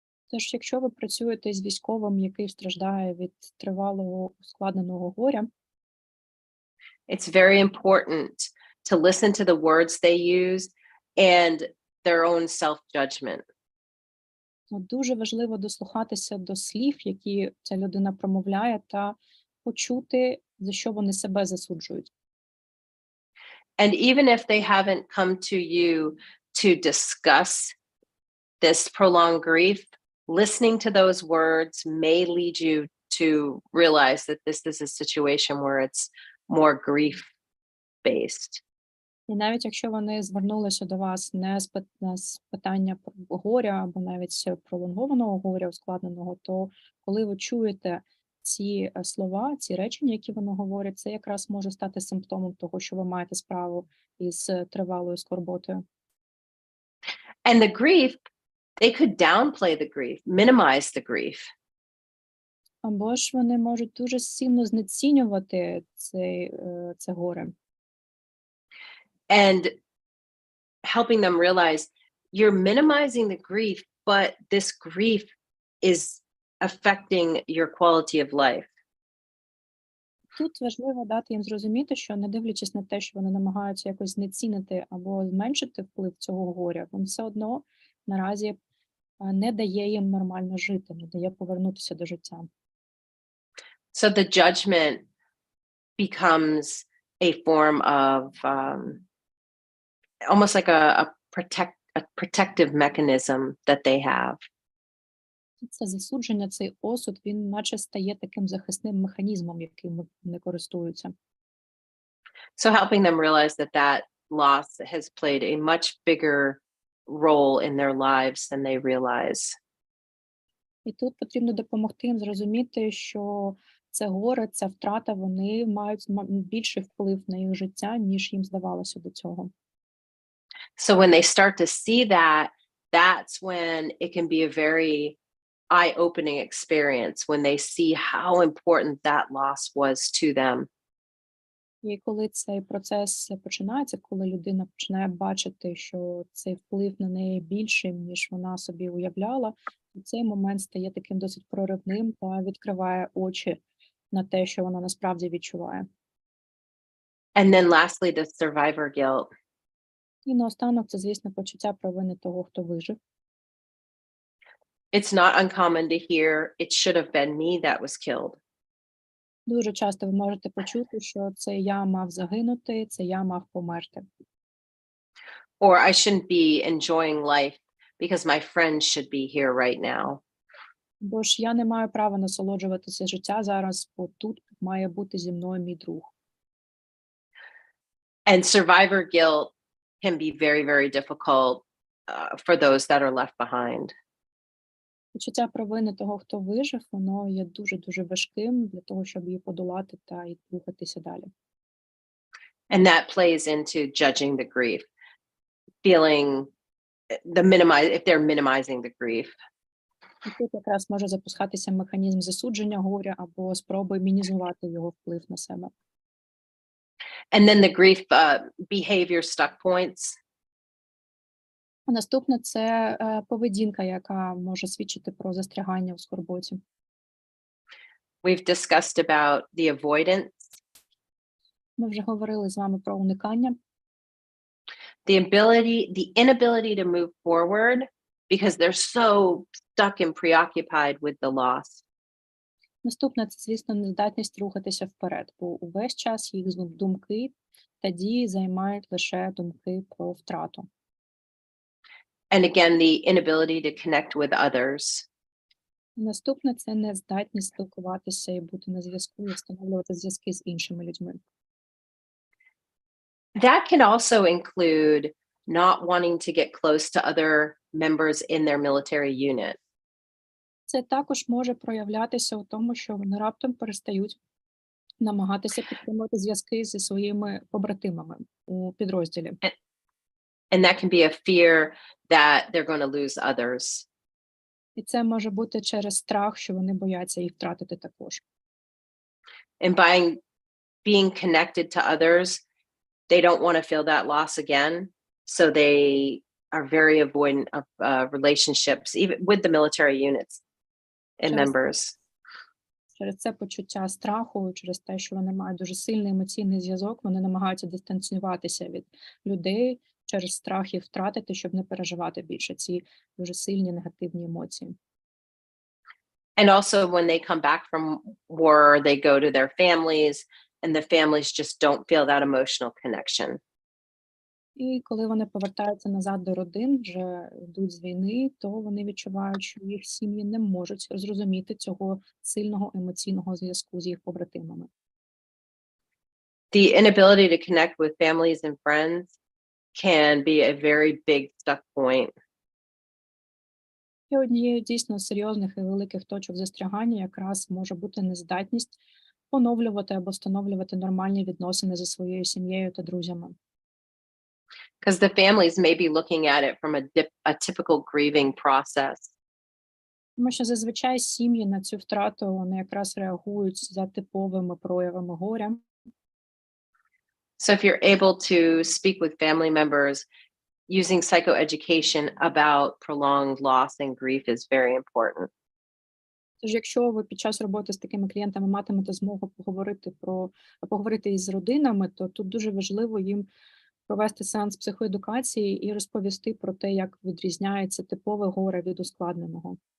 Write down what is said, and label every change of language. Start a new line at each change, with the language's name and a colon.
Ukrainian: Тож, якщо ви працюєте з військовим, який страждає від тривалого ускладненого горя,
English: it's very important to listen to the words they use and their own self-judgment.
Ukrainian: то дуже важливо дослухатися до слів, які ця людина промовляє, та почути, за що вони себе засуджують.
English: And even if they haven't come to you to discuss this prolonged grief, listening to those words may lead you to realize that this is a situation where it's more grief-based.
Ukrainian: І навіть якщо вони звернулися до вас не з питання про горя або навіть пролонгованого горя ускладненого, то коли ви чуєте ці слова, ці речення, які вони говорять, це якраз може стати симптомом того, що ви маєте справу із тривалою скорботою.
English: And the grief, they could downplay the grief, minimize the grief.
Ukrainian: Або ж вони можуть дуже сильно знецінювати це горе.
English: And helping them realize you're minimizing the grief, but this grief is affecting your quality of life.
Ukrainian: Тут важливо дати їм зрозуміти, що не дивлячись на те, що вони намагаються якось знецінити або зменшити вплив цього горя, він все одно наразі не дає їм нормально жити, не дає повернутися до життя.
English: So the judgment becomes a form of almost like a protective mechanism that they have.
Ukrainian: Це засудження, цей осуд, він наче стає таким захисним механізмом, яким вони користуються.
English: So helping them realize that that loss has played a much bigger role in their lives than they realize.
Ukrainian: І тут потрібно допомогти їм зрозуміти, що це горе, ця втрата, вони мають більший вплив на їх життя, ніж їм здавалося до цього.
English: So when they start to see that, that's when it can be a very eye-opening experience when they see how important that loss was to them.
Ukrainian: І коли цей процес починається, коли людина починає бачити, що цей вплив на неї більший, ніж вона собі уявляла, то цей момент стає таким досить проривним та відкриває очі на те, що вона насправді відчуває.
English: And then lastly, the survivor guilt.
Ukrainian: І наостанок це, звісно, почуття провини того, хто вижив.
English: It's not uncommon to hear, it should have been me that was killed.
Ukrainian: Дуже часто ви можете почути, що це я мав загинути, це я мав померти.
English: Or I shouldn't be enjoying life because my friends should be here right now.
Ukrainian: Бо ж я не маю права насолоджуватися життя зараз, бо тут має бути зі мною мій друг.
English: And survivor guilt can be very, very difficult for those that are left behind.
Ukrainian: Почуття провини того, хто вижив, воно є дуже-дуже важким для того, щоб її подолати та й рухатися далі.
English: And that plays into judging the grief, feeling if they're minimizing the grief.
Ukrainian: І тут якраз може запускатися механізм засудження горя або спроби мінімізувати його вплив на себе.
English: And then the grief behavior stuck points.
Ukrainian: А наступне – це поведінка, яка може свідчити про застрягання у скорботі.
English: We've discussed about the avoidance,
Ukrainian: Ми вже говорили з вами про уникання.
English: the inability to move forward because they're so stuck and preoccupied with the loss.
Ukrainian: Наступне – це, звісно, нездатність рухатися вперед, бо увесь час їх думки та дії займають лише думки про втрату.
English: And again, the inability to connect with others.
Ukrainian: Наступне – це нездатність спілкуватися і бути на зв'язку, і встановлювати зв'язки з іншими людьми.
English: That can also include not wanting to get close to other members in their military unit.
Ukrainian: Це також може проявлятися у тому, що вони раптом перестають намагатися підтримувати зв'язки зі своїми побратимами у підрозділі.
English: And that can be a fear that they're going to lose others.
Ukrainian: І це може бути через страх, що вони бояться їх втратити також.
English: And by being connected to others, they don't want to feel that loss again. So they are very avoidant of relationships, even with the military units and Just- members.
Ukrainian: Через це почуття страху, через те, що вони мають дуже сильний емоційний зв'язок, вони намагаються дистанціюватися від людей через страх їх втратити, щоб не переживати більше ці дуже сильні негативні емоції.
English: And also when they come back from war, they go to their families and the families just don't feel that emotional connection.
Ukrainian: І коли вони повертаються назад до родин, вже йдуть з війни, то вони відчувають, що їх сім'ї не можуть зрозуміти цього сильного емоційного зв'язку з їх побратимами.
English: The inability to connect with families and friends can be a very big stuck point.
Ukrainian: І однією дійсно серйозних і великих точок застрягання якраз може бути нездатність поновлювати або встановлювати нормальні відносини зі своєю сім'єю та друзями.
English: Because the families may be looking at it from a typical grieving process.
Ukrainian: Тому що зазвичай сім'ї на цю втрату вони якраз реагують за типовими проявами горя.
English: So if you're able to speak with family members using psychoeducation about prolonged loss and grief is very important.
Ukrainian: Тож, якщо ви під час роботи з такими клієнтами матимете змогу поговорити із родинами, то тут дуже важливо їм провести сеанс психоедукації і розповісти про те, як відрізняється типове горе від ускладненого.